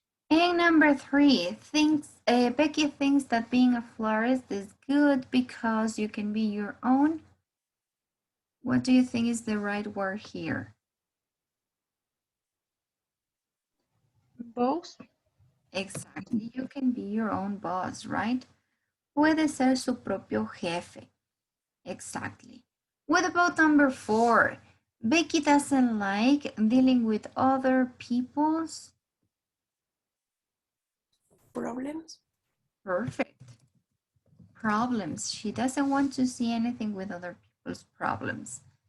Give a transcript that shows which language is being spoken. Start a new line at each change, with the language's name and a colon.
English: And number 3, Becky thinks that being a florist is good because you can be your own. What do you think is the right word here? Boss. Exactly, you can be your own boss, right?
Spanish: Puede ser su propio jefe.
English: Exactly. What about number 4? Becky doesn't like dealing with other people's Problems. Perfect. Problems. She doesn't want to see anything with other people's problems.